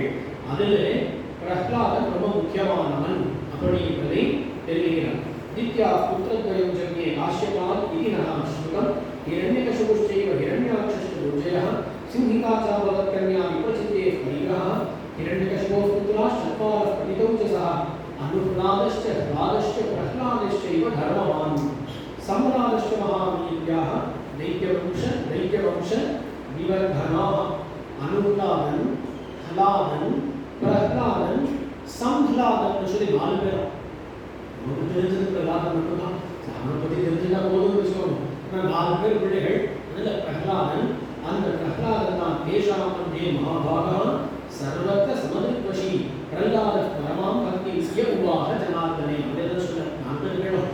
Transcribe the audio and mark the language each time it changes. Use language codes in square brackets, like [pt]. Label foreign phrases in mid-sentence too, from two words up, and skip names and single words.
[ta] அதில் பிரஹ்லாதன் ரொம்ப முக்கியமானவன் அப்படிங்கிறதை தெரிவிக்கிறார். [sa] दित्या पुत्रद्वयं जन्ये काश्यपात् इति नह श्रुतं हिरण्यकशिपुश्चैव हिरण्याक्षस्य दुर्जयः सिंहिकाच्चाभवत्कन्या विप्रचित्तेः परिग्रहः हिरण्यकशिपोः पुत्राः चत्वारः पतितौ च सह अनुप्रादश्च रादश्च प्रह्लादश्चैव धर्मवान् सम्रादश्च महावीर्याः दैत्यवंश विवर्धनाः अनुप्रादन् हलादन् प्रह्लादन् संह्लादन् [ta] சொல்லி 4 பேர். நமக்கு தெரிஞ்சது பிரஹ்லாதன் மட்டும்தான். அவனை பற்றி தெரிஞ்சுட்டா போதும்னு வச்சுக்கோங்க. ஆனால் 4 பேர் பிள்ளைகள். அதில் பிரஹ்லாதன், அந்த பிரஹ்லாதன் தான் [sa] तेषामन्ते महाभाग सर्वत्र समदर्शी प्रह्लाद परमां भक्ति स उवाच जनार्दने [ta] அப்படின்னு சொல்ல 4 பேரும்.